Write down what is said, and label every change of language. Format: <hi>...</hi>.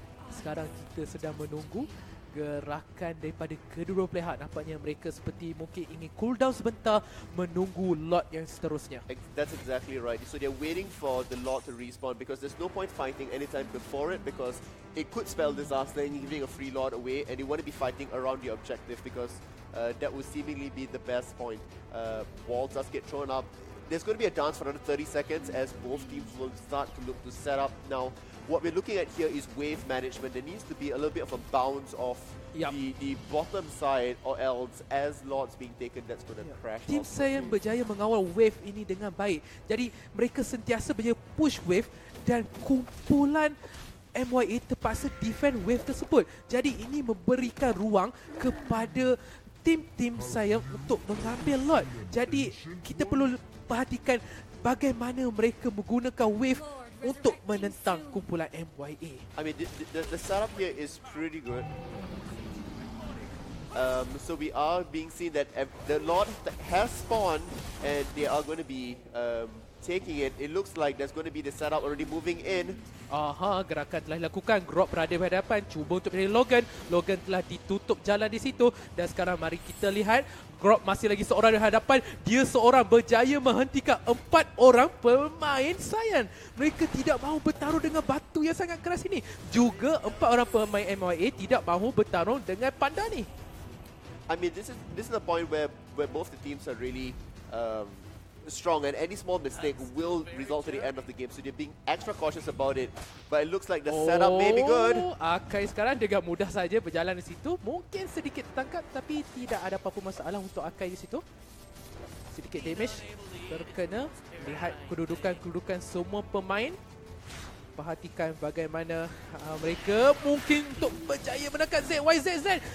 <ms>Sekarang kita sedang menunggu gerakan daripada kedua pihak. Nampaknya mereka seperti mungkin ingin cool down sebentar, menunggu lot yang seterusnya.</ms> <en>That's exactly right. So they're waiting for the Lord to respawn because there's no point fighting anytime before it because it could spell disaster and giving a free Lord away, and they want to be fighting around the objective because that would seemingly be the best point. Walls does get thrown up. There's going to be a dance for another 30 seconds as both teams will start to look to set up. Now, what we're looking at here is wave management. There needs to be a little bit of a bounce off the bottom side, or else as Lord's being taken, that's going to crash.</en> <ms>Tim saya berjaya mengawal wave ini dengan baik. Jadi mereka sentiasa berjaya push wave dan kumpulan MYA terpaksa defend wave tersebut. Jadi ini memberikan ruang kepada tim saya untuk mengambil lot. Jadi kita perlu perhatikan bagaimana mereka menggunakan wave untuk menentang kumpulan MYA.</ms> <en>I mean, the setup here is pretty good. So we are being seen that the Lord has spawned and they are going to be taking it. It looks like there's going to be the setup already moving in.</en> <ms>Gerakan telah dilakukan. Grog berada di hadapan, cuba untuk mencari Logan. Logan telah ditutup jalan di situ. Dan sekarang mari kita lihat, Grog masih lagi seorang di hadapan. Dia seorang berjaya menghentikan 4 orang pemain Saiyan. Mereka tidak mahu bertarung dengan batu yang sangat keras ini. Juga 4 orang pemain MYA tidak mahu bertarung dengan panda ni.</ms> <en>I mean, this is the point where both the teams are really strong, and any small mistake will result to the end of the game. So they're being extra cautious about it. But it looks like the setup may be good.</en> <ms>Akai sekarang dengan mudah saja berjalan di situ. Mungkin sedikit tertangkap, tapi tidak ada apa-apa masalah untuk Akai di situ. Sedikit damage terkena. Lihat kedudukan semua pemain. Perhatikan bagaimana mereka mungkin untuk berjaya menekan ZYZZ.</ms>